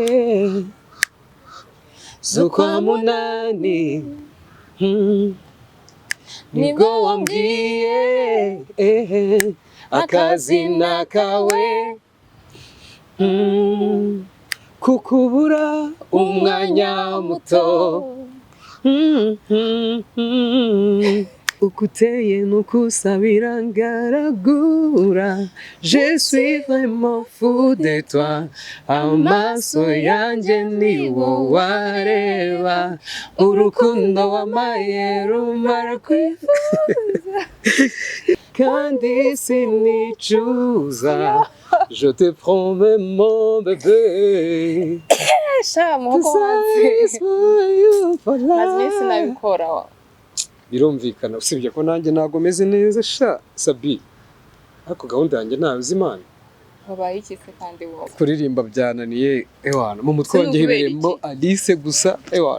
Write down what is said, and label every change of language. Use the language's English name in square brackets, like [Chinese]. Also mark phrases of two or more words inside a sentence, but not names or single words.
[Kinyarwanda] z'ukwa munani nibwo wambwiye akazina kawe kukubura umwanya muto ukuteye nukusabira ngaragura [French] je suis vraiment fou de toi [Kinyarwanda] amaso yanjye ni wowe wareba urukundo wamaye rumara kwifuza kandi sinicuza [French] je te promets mon bébé [Kinyarwanda] sha muko wanze maze sinabikora birumvikana usibye ko nanjye ntago meze neza sha sabi ariko gahunda yanjye ntazi imana wabaye iki se kandi wowe kuririmba byananiye ewana mu mutwe wanjye hirembo Alice gusa ewana